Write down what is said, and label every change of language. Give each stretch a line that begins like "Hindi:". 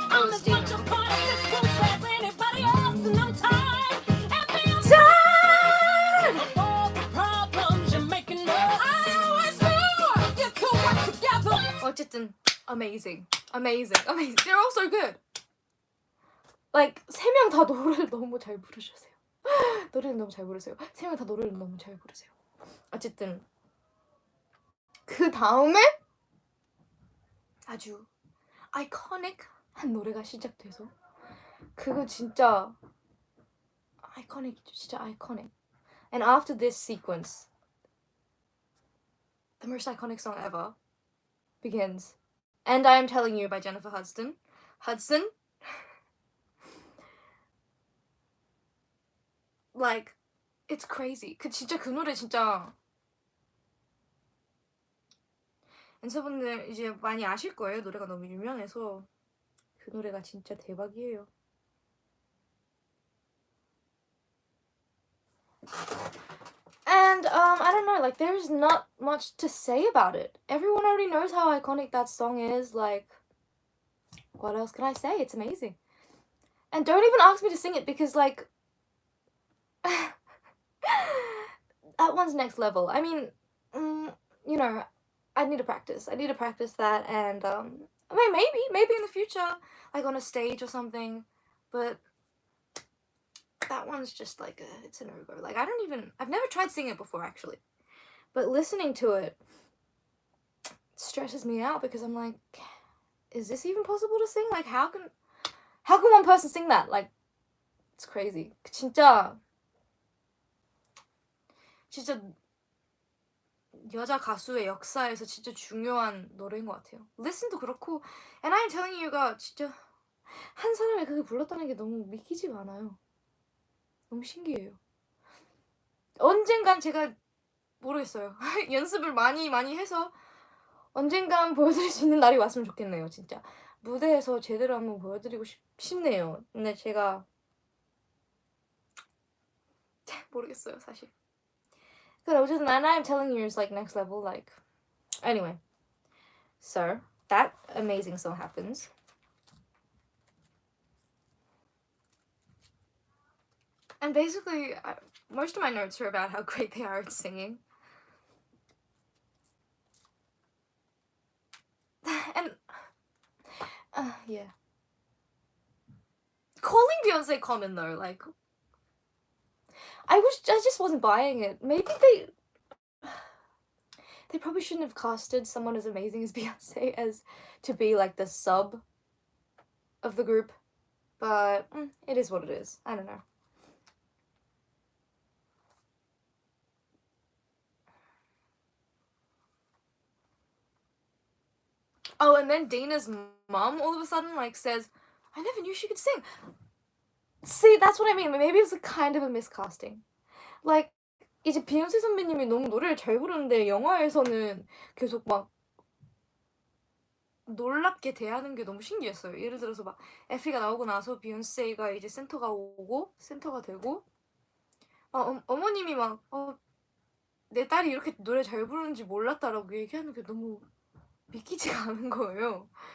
English: I'm as much a part of this group as anybody else, and I'm tired. And being tired of all the problems you're making up. I always knew you two work together.
Korean: 어쨌든 amazing.
English: They're also good. Like
Korean: 세 명 다 노래를 너무 잘 부르셔세요. 노래를 너무 잘 부르세요. 세 명 다 노래를 너무 잘 부르세요. 어쨌든 그 다음에 아주 아이코닉한 노래가 시작돼서 그거 진짜 아이코닉이죠. 진짜 아이코닉.
English: And after this sequence, the most iconic song ever begins. And I Am Telling You by Jennifer Hudson. Like, it's crazy.
Korean: 진짜 그 노래 진짜 엔서분들 이제 많이 아실 거예요. 노래가 너무 유명해서 그 노래가 진짜 대박이에요.
English: And I don't know, like there's not much to say about it. Everyone already knows how iconic that song is. Like, what else can I say? It's amazing. And don't even ask me to sing it because like that one's next level. I mean, you know, I need to practice that, and I mean maybe in the future, like on a stage or something, but that one's just like it's a no-go. Like I've never tried singing it before actually, but listening to it stresses me out because I'm like, is this even possible to sing? Like how can one person sing that? Like it's crazy.
Korean: 진짜 여자 가수의 역사에서 진짜 중요한 노래인 것 같아요. Listen도 그렇고 And I'm Telling You가 진짜 한 사람이 그게 불렀다는 게 너무 믿기지가 않아요. 너무 신기해요. 언젠간 제가 모르겠어요. 연습을 많이 해서 언젠간 보여드릴 수 있는 날이 왔으면 좋겠네요. 진짜 무대에서 제대로 한번 보여드리고 싶네요. 근데 제가 모르겠어요 사실.
English: But
Korean: 어쨌든
English: And I'm Telling You is like next level. Like anyway, So that amazing song happens. And basically, most of my notes are about how great they are at singing. And yeah. Calling Beyonce common though, like I just wasn't buying it. Maybe they probably shouldn't have casted someone as amazing as Beyonce as to be like the sub of the group. But it is what it is. I don't know. Oh, and then Dana's mom all of a sudden like says, I never knew she could sing. See, that's what I mean. Maybe it was a kind of a miscasting. Like
Korean: 이제 비욘세 선배님이 너무 노래를 잘 부르는데 영화에서는 계속 막 놀랍게 대하는 게 너무 신기했어요. 예를 들어서 막 에피가 나오고 나서 비욘세가 이제 센터가 되고 어머님이 막 내 딸이 이렇게 노래 잘 부르는지 몰랐다라고 얘기하는 게 너무 믿기지가 않은 거예요.